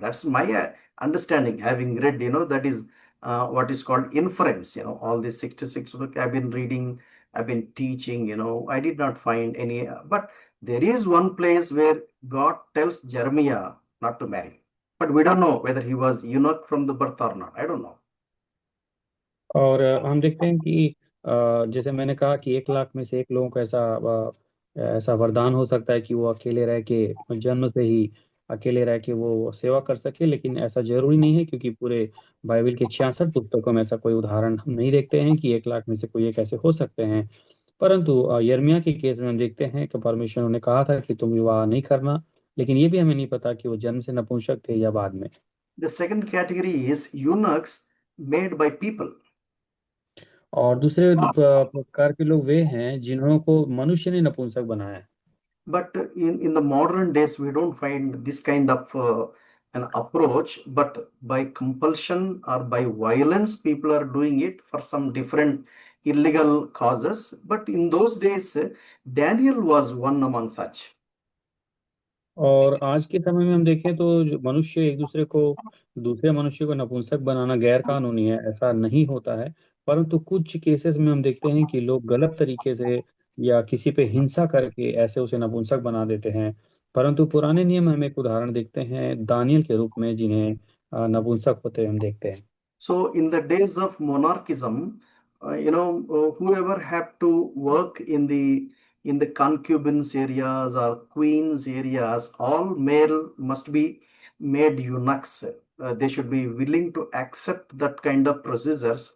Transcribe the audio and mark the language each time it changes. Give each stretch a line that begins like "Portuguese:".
English: That's my understanding, having read, that is what is called inference. All these 66 books I've been reading, I've been teaching. I did not find any, but there is one place where God tells Jeremiah not to marry, but we don't know whether he was eunuch from the birth or not. I don't know.
Hindi: और हम देखते हैं कि जैसे मैंने कहा कि 1 लाख में से एक लोगों को ऐसा वरदान हो सकता है कि वो अकेले रह के जन्म से ही अकेले रह के वो सेवा कर सके, लेकिन ऐसा जरूरी नहीं है, क्योंकि पूरे बाइबल के 66 पुस्तकों में ऐसा कोई उदाहरण हम नहीं देखते हैं कि 1 लाख में से कोई एक ऐसे हो सकते हैं। परंतु यिर्मयाह के केस में हम देखते हैं कि परमेश्वर ने कहा था कि तुम विवाह नहीं करना, लेकिन ये भी हमें नहीं पता कि वो जन्म से नपुंसक थे या बाद में।
English: The second category is eunuchs made by people.
Hindi: और दूसरे प्रकार के लोग वे हैं जिन्हों को मनुष्य ने नपुंसक बनाया है।
English: But in the modern days, we don't find this kind of an approach, but by compulsion or by violence, people are doing it for some different illegal causes. But in those days, Daniel was one among such.
Hindi: और आज के समय में हम देखें तो जो मनुष्य एक दूसरे मनुष्य को नपुंसक बनाना गैर कानूनी है, ऐसा नहीं होता है। परंतु कुछ केसेस में हम देखते हैं कि लोग गलत तरीके से या किसी पे हिंसा करके ऐसे उसे नपुंसक बना देते हैं। परंतु पुराने नियम में हम एक उदाहरण देखते हैं दानियल के रूप में, जिन्हें नपुंसक होते हम देखते हैं।
English: So in the days of monarchism, whoever had to work in the concubines areas or queens areas, all male must be made eunuchs. They should be willing to accept that kind of procedures.